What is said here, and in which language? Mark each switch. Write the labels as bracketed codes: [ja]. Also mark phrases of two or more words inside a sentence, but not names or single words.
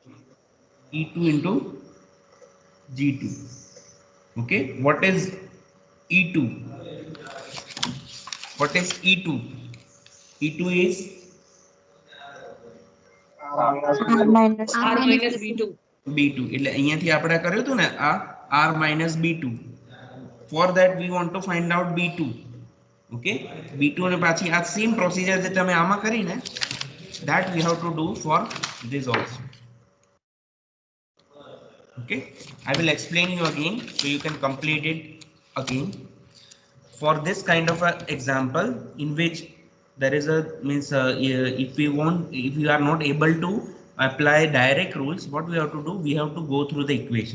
[en] e2 into g2. Okay, what is e2? What is e2? e2 is r minus b2. [gu] b2 એટલે અહીંયાથી આપણે કર્યું હતું ને આ [en] r minus b2. For that we want to find out b2. [gu] Okay, b2 અને પાછી આ [en] same procedure [gu] જે તમે આમાં કરી ને [en] that we have to do for this also. Okay, I will explain you again so you can complete it again. For this kind of a example in which there is a means if we are not able to apply direct rules, what we have to do, we have to go through the equation.